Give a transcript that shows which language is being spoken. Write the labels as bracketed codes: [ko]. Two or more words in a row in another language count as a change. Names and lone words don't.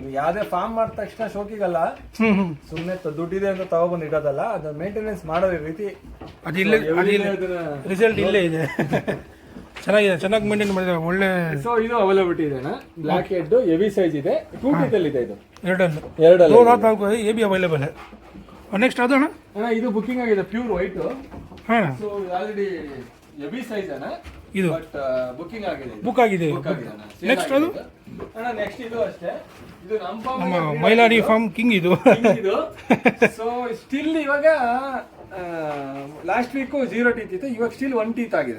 [kn] ಯಾವ್ದೇ ಫಾರ್ಮ್ ಮಾಡಿದ ತಕ್ಷಣ ಶೋಕಿಗಲ್ಲ, ಸುಮ್ಮನೆ ದುಡ್ಡಿದೆ ಅಂತ ತಗೊಬಂದು ಇಡೋದಲ್ಲ, ಅದು ಮೇಂಟೆನೆನ್ಸ್ ಮಾಡೋ ರೀತಿ. ಅದಿಲ್ಲ, ರಿಸಲ್ಟ್ ಇಲ್ಲೇ ಇದೆ. ಚೆನ್ನಾಗಿದೆ, ಚೆನ್ನಾಗಿ ಮೇಂಟೈನ್ ಮಾಡಿದ್ದಾರೆ, ಒಳ್ಳೆ. ಸೊ ಇದು ಅವೈಲಬಿಲಿಟಿ ಇದೆ ಅಣ್ಣ. [en] black head heavy size [kn] ಇದೆ, 2 ಟೀತ್ ಅಲ್ಲಿ ಇದೆ. ಇದು [hi] ಎರಡಲ್ಲಿ 2 ये भी अवेलेबल है. और नेक्स्ट [kn] ಅದು ಅಣ್ಣ? ಅಣ್ಣ ಇದು ಬುಕಿಂಗ್ ಆಗಿದೆ, [en] pure white. [kn] ಹಾಂ. ಸೊ ಆಲ್ರೆಡಿ [en] heavy size [kn] ಅಣ್ಣ ಇದು, ಬಟ್ ಬುಕಿಂಗ್ ಆಗಿದೆ. ಬುಕ್ ಆಗಿದೆ. ನೆಕ್ಸ್ಟ್ ಅದು ಅಣ್ಣ ನೆಕ್ಸ್ಟ್ ಇದು ಅಷ್ಟೇ. ಇದು ನಮ್ಮ ಮೈಲಾರಿ ಫಾರ್ಮ್ ಕಿಂಗ್ ಇದು. ಇದು [en] so still [kn] ಇವಾಗ [en] last week [kn] 0 ಟೀತ್ ಇತ್ತು, ಇವಾಗ ಸ್ಟಿಲ್ 1 ಟೀತ್ ಆಗಿದೆ.